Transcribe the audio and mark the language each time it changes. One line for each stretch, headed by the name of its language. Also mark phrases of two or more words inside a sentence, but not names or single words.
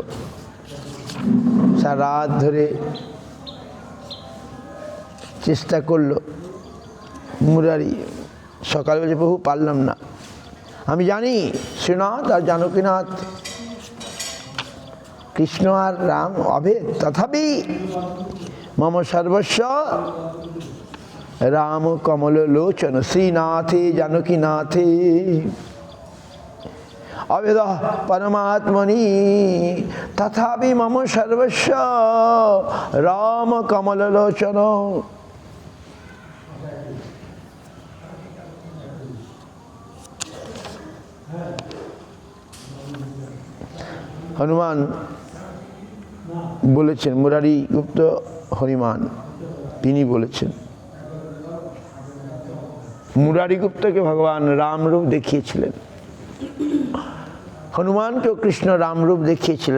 Bangla: সারা রাত ধরে চেষ্টা করলো মুরারি, সকাল বলছে প্রভু পারলাম না। আমি জানি শ্রীনাথ আর जानकीनाथ কৃষ্ণ আর রাম অভেদ,
Sanskrit: তথাপি মম সর্বস্ব রাম কমল লোচন। শ্রীনাথে जानकीनाथे अवेद परमात्मनि तथापि मम सर्वस्व राम कमल लोचन।
Bangla: हनुमान বলেছেন, মুরারি গুপ্ত হরিমান তিনি বলেছেন, মুরারি গুপ্তকে ভগবান রাম রূপ দেখিয়েছিলেন, হনুমানকেও কৃষ্ণ রাম রূপ দেখিয়েছিলেন।